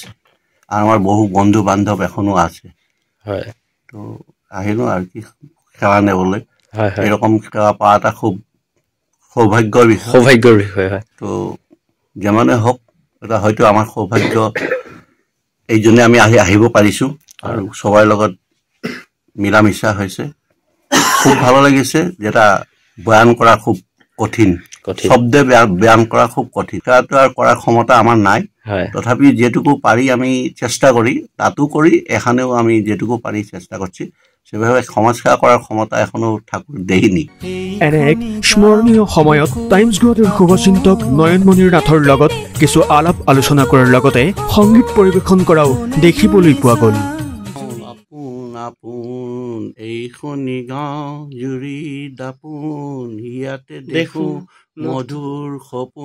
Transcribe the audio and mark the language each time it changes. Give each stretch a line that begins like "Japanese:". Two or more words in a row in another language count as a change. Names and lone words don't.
Bangla: আর আমার বহু বন্ধু বান্ধব এখনো আছে। তো আহিলো আর কি সেৱা নেবলৈ। এরকম সেৱা পাওয়াটা খুব সৌভাগ্যৰ বিষয়। তো যেমনে হোক, এটা হয়তো আমার সৌভাগ্য, এই জন্য আমি আহিব পাৰিছো আৰু সবার লগত মিলা মিশা হয়েছে। খুব ভালো লাগিছে, যেটা বয়ান করা খুব কঠিন, শব্দে বয়ান করা খুব কঠিন। সেটাতো আর করার ক্ষমতা আমার নাই, তথাপি যেটুকু পারি আমি চেষ্টা করি, তাতো করি এখানেও আমি যেটুকু পারি চেষ্টা করছি। সেভাবে সমাজ সেৱা কৰাৰ ক্ষমতা এখনো ঠাকুর দেইনি।
Assamese: এনে এক স্মৰণীয় সময়ত টাইমছ গুৱাহাটীৰ শুভচিন্তক নয়নমণিৰ নাথৰ লগত কিছু আলাপ আলোচনা কৰাৰ লগতে সংগীত পৰিৱেশন কৰাও দেখিবলৈ পোৱা গ'ল। আপোন এইখনি গাঁও জুৰি দাপোন, ইয়াতে দেখো মধুৰ সপোন,